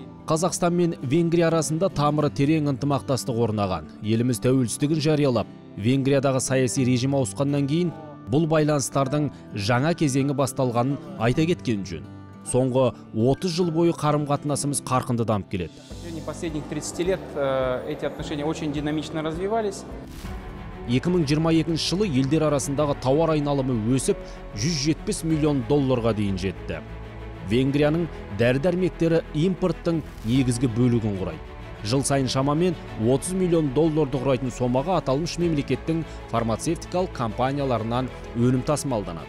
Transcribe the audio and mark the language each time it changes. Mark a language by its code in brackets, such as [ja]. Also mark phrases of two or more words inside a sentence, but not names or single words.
[kk] Қазақстан мен Венгрия арасында тамыры терең ынтымақтастық орнаған. Еліміз тәуелсіздігін жариялап, Венгриядағы саяси режим ауысқаннан кейін бұл байланыстардың жаңа кезеңі басталғанын айта кеткен жөн. Соңғы 30 жыл бойы қарым-қатынасымыз қарқынды дамып келеді. [ru] В последних 30 лет эти отношения очень динамично развивались. [kk] 2022 жылы елдер арасындағы тауар айналымы өсіп, 170 миллион долларға дейін жетті. Венгрияның дәрі-дәрмектері импорттың негізгі бөлігін құрайды. Жыл сайын шамамен 30 миллион долларды құрайтын сомаға аталмыш мемлекеттің фармацевтикалық компанияларынан өнім тасымалданады.